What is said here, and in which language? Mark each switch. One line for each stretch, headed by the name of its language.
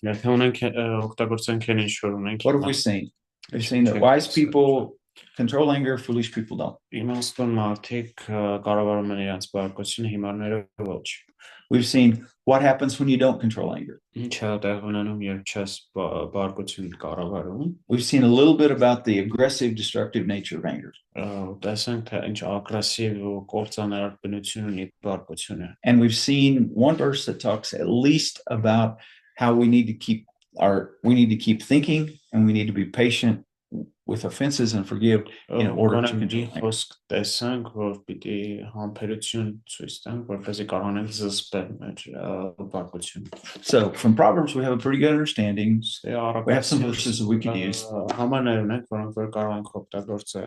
Armenian: Եթե ունենք օգտագործենք այն ինչ որ ունենք,
English: what have we seen? We've seen that wise people control anger, foolish people don't.
Armenian: իմաստուն մարդիկ կառավարում են իրենց բարկությունը, հիմարները ոչ։
English: We've seen what happens when you don't control anger.
Armenian: Ինչ է տեղ ունենում, երբ չես բարկություն կառավարում։
English: We've seen a little bit about the aggressive, destructive nature of anger.
Armenian: Տեսանք թե ինչ ագրեսիվ ու կործանարար բնություն ունի բարկությունը։
English: And we've seen one verse that talks at least about how we need to keep thinking, and we need to be patient with offenses and forgive in order to control anger.
Armenian: Խոսք տեսանք, որ պիտի համբերություն ցույց տանք, որպեսզի կարողանանք զսպել մեր բարկությունը։
English: So from Proverbs, we have a pretty good understanding. We have some verses that we can use.
Armenian: Համարներ ունենք, որոնք որ կարող ենք օգտագործել։